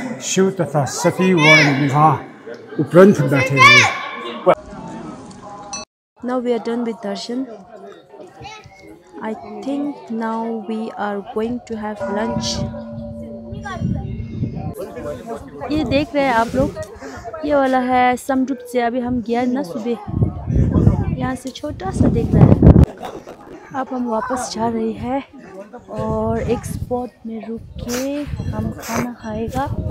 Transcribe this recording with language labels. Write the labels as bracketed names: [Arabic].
[Hindi] शिव तथा सती वन विवाह उपरांत बैठे हुए। [English] Now we are done with darshan. I think now we are going to have lunch. [Hindi] ये देख रहे हैं आप लोग, ये वाला है समरूप से। अभी हम गया ना सुबह, यहाँ से छोटा सा देख रहा है। अब हम वापस जा रही है और एक स्पॉट में रुक के हम खाना खाएगा।